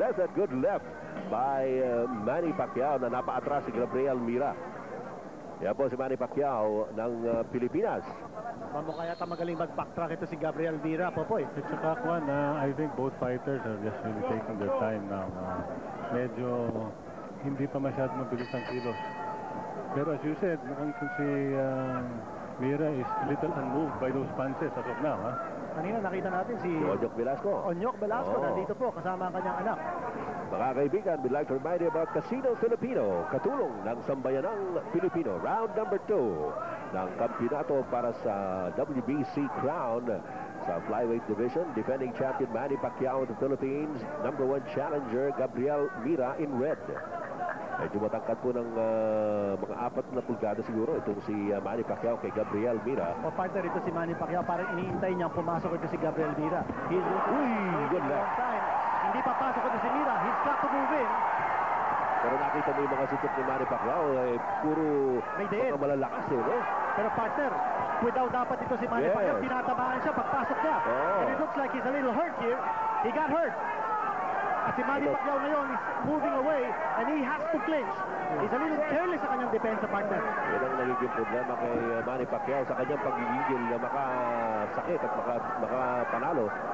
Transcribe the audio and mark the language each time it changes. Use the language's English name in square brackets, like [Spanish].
[English] There's that good left by Manny Pacquiao [Filipino] na napaatras si [English] Gabriel Mira. [Filipino] Yan po si Manny Pacquiao ng Pilipinas. Paano kaya magaling mag-backtrack ito si Gabriel Mira, Popoy? [English] It's a tough one. I think both fighters are just really taking their time now. [Filipino] Medyo hindi pa masyado mabilis ang kilos. [English] Pero as you said, [Filipino] mukhang si [English] Mira is little unmoved by those punches as of now. [Filipino] Kanina nakita natin si Onyok Velasco. Onyok Velasco, nandito po kasama ang kanyang anak. Mga kaibigan, [English] we'd like to remind you about Casino Filipino, [Filipino] katulong ng sambayanang Pilipino. Round number 2 ng kampyonato para sa WBC crown sa flyweight division. [English] Defending champion Manny Pacquiao of the Philippines. Number 1 challenger Gabriel Mira in red. [Filipino] Medyo matangkad po ng mga 4 na pulgada siguro itong si Manny Pacquiao kay Gabriel Mira. O partner, ito si Manny Pacquiao, parang iniintay niyang pumasok ito si Gabriel Mira. He's [English] good luck. [Filipino] Hindi papasok ito si Mira. [English] He's got to move in. [Filipino] Pero nakita mo yung mga sitok ni Manny Pacquiao, puro mga malalakas no? Pero partner, without dapat ito si Manny Pacquiao, tinatamaan siya pagpasok niya. [English] And it looks like he's a little hurt here. He got hurt. [Filipino] At si Manny Pacquiao ngayon [English] is moving away and he has to clinch. He's a little careless [Filipino] sa kanyang depensa, [English] partner. [Filipino] Yan ang nagiging problema kay Manny Pacquiao sa kanyang pagigigil na makasakit at makapanalo.